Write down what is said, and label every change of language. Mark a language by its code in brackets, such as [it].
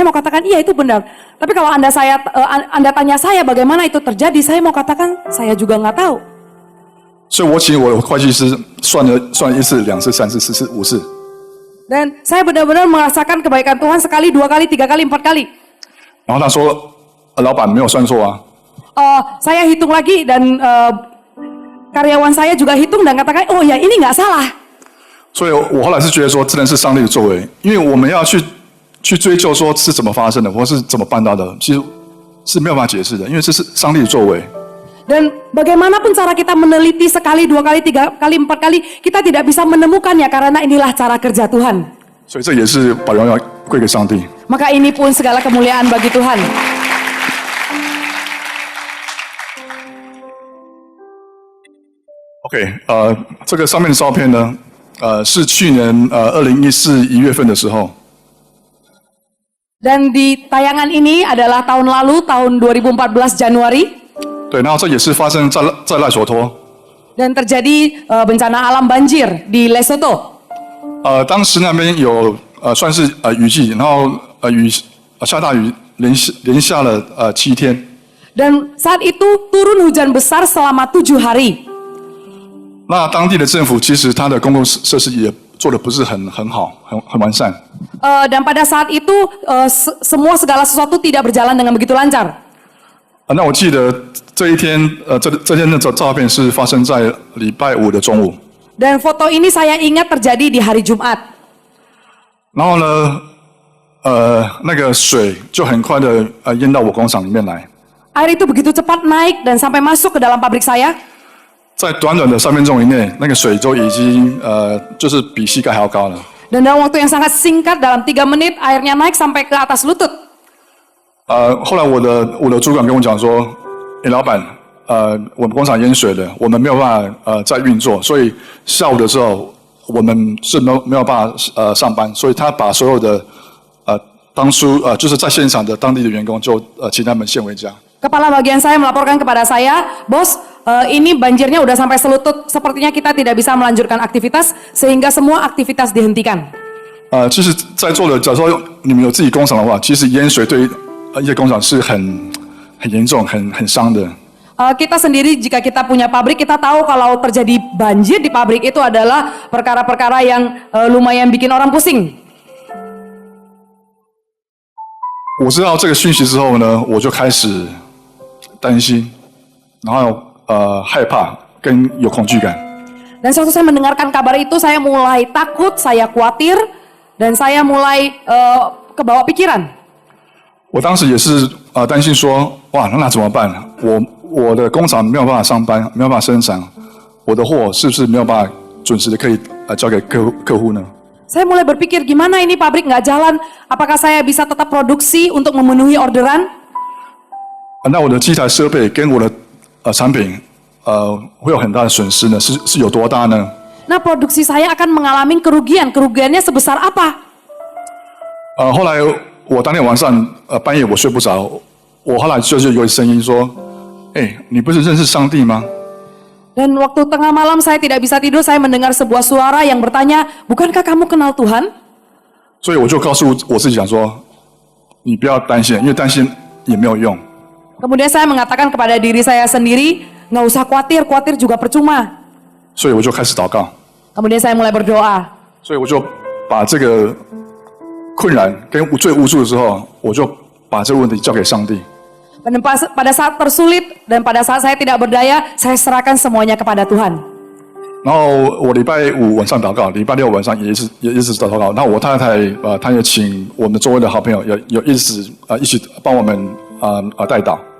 [id] Saya mau katakan iya itu benar. Tapi kalau Anda tanya saya bagaimana itu terjadi, saya mau katakan saya juga nggak tahu. [zh] 所以我请我的会计师算了1次、2次、3次、4次、5次。 [id] Dan saya benar-benar merasakan kebaikan Tuhan sekali, 2 kali, 3 kali, 4 kali. [zh] 然后他说：“老板没有算错啊。” [id] Saya hitung lagi dan karyawan saya juga hitung dan katakan, oh ya ini nggak salah. [zh] 所以我后来是觉得说，真的是上帝的作为，因为我们要去追究说是怎么发生的，或是怎么办到的，其实是没有办法解释的，因为这是上帝的作为。 [id] Dan bagaimanapun cara kita meneliti sekali, 2 kali, 3 kali, 4 kali, kita tidak bisa menemukannya karena inilah cara kerja Tuhan. [zh] 所以这也是把荣耀归给上帝。 [id] Maka ini pun segala kemuliaan bagi Tuhan. [zh] OK， 这个上面的照片呢，是去年2014 1月份的时候， [id] Dan di tayangan ini adalah tahun lalu, tahun 2014 Januari. [zh] 对，然后这也是发生在赖索托。 [id] Dan terjadi bencana alam banjir di Lesotho. [zh] 当时那边有算是雨季，然后下大雨，连下了7天。 [id] Dan saat itu turun hujan besar selama 7 hari. [zh] 那当地的政府其实它的公共设施也做得不是很好，很完善。 [id] Dan pada saat itu segala sesuatu tidak berjalan dengan begitu lancar. [zh] 那我记得这一天，这天的照片是发生在礼拜五的中午。 [id] Dan foto ini saya ingat terjadi di hari Jumat. [zh] 然后呢，那个水就很快的淹到我工厂里面来。 [id] Air itu begitu cepat naik dan sampai masuk ke dalam pabrik saya. [zh] 在短短的3分钟以内，那个水就已经就是比膝盖还要高了。 [id] Dan dalam waktu yang sangat singkat, dalam 3 menit, airnya naik sampai ke atas lutut. [zh] 后来我的主管跟我讲说，老板，我们工厂淹水了，我们没有办法再运作，所以下午的时候我们是没有办法上班，所以他把所有的当初就是在现场的当地的员工就请他们先回家。 [id] Kepala bagian saya melaporkan kepada saya, bos, ini banjirnya udah sampai selutut, sepertinya kita tidak bisa melanjutkan aktivitas, sehingga semua aktivitas dihentikan. [zh] 其实在座的，假如说你们有自己工厂的话，其实淹水对一些工厂是很严重、很伤的。 [id] Kita sendiri jika kita punya pabrik, kita tahu kalau terjadi banjir di pabrik itu adalah perkara-perkara yang lumayan bikin orang pusing. [zh] 我知道这个讯息之后呢，我就开始担心，然后害怕跟有恐惧感。 [id] Dan waktu saya mendengarkan kabar itu, saya mulai takut, saya khawatir, dan saya mulai kebawa pikiran. [zh] 我当时也是担心说，哇，那怎么办？我的工厂没有办法上班，没有办法生产，我的货是不是没有办法准时的可以交给客户呢？ [id] Saya mulai berpikir, gimana ini pabrik nggak jalan? Apakah saya bisa tetap produksi untuk memenuhi orderan? [zh] 那我的机台设备跟我的产品会有很大的损失呢？是有多大呢？ [id] Nah, produksi saya akan mengalami kerugian. Kerugiannya sebesar apa? [zh] 后来我当天晚上半夜我睡不着，我后来就是有声音说：“你不是认识上帝吗？” [id] Dan waktu tengah malam saya tidak bisa tidur, saya mendengar sebuah suara yang bertanya, bukankah kamu kenal Tuhan? [zh] 所以我就告诉我自己讲说，你不要担心，因为担心也没有用。 [id] Kemudian saya mengatakan kepada diri saya sendiri, nggak usah khawatir, khawatir juga percuma. [zh] 所以我就开始祷告， [id] Kemudian saya mulai berdoa. [zh] 所以我就把这个困难跟最无助的时候，我就把这个问题交给上帝。 [id] Dan pada saat tersulit dan pada saat saya tidak berdaya, saya serahkan semuanya kepada Tuhan. [zh] 然后我礼拜五晚上祷告，礼拜六晚上也是祷告。那我太太她也请我们周围的好朋友有一起帮我们代祷。